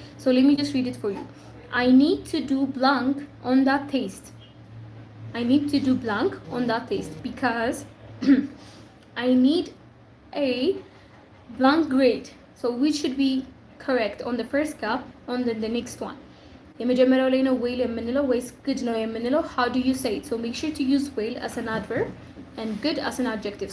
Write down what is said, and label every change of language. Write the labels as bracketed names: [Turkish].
[English] So let me just read it for you. I need to do blank on that taste. I need to do blank on that taste because I need a blank grade. So which should be correct on the first gap, on the next one? [Amharic] የመጀመሪያው ላይ ነው ዌል የምንለው ወይስ good ነው የምንለው? [English] How do you say it? So make sure to use well as an adverb and good as an adjective.